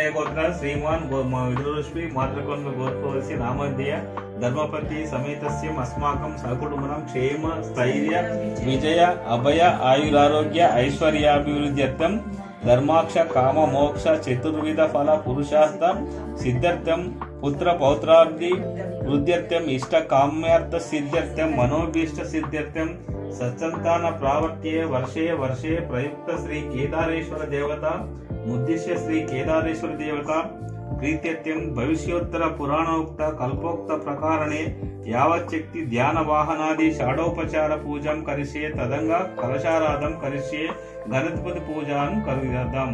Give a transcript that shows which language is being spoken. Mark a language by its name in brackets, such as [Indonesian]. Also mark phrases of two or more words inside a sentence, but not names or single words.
[Sanskrit] గోత్ర శ్రీమాన్ విదురుష్పి మాతృకొండ గోత్రోస్య నామధేయ ధర్మపతి సమేతస్య అస్మాకం సకుటుంబం క్షేమ స్థైర్య విజయ అభయ ఆయురారోగ్య ఐశ్వర్యాభివృద్ధ్యర్థం ధర్మాక్ష కామ మోక్ష చతుర్విధ ఫల పురుషార్థ సిద్ధార్థం పుత్ర పౌత్రార్థి వృద్ధ్యర్థం ఇష్ట కామ్యార్థ సిద్ధ్యర్థం మనోభీష్ట సిద్ధ్యర్థం सत्संतान प्रावर्त्ये वर्षे वर्षे प्रयुक्त श्री केदारेश्वर देवता मुद्दिश्य श्री केदारेश्वर देवता प्रीत्यत्यं भविष्योत्तर पुराणोक्त कल्पोक्त प्रकारणे यावच्छक्ति ध्यान वाहनादि षाडोपचार पूजं करिष्ये तदंगा कलशाराधं करिष्ये गणपति पूजां करिष्याम।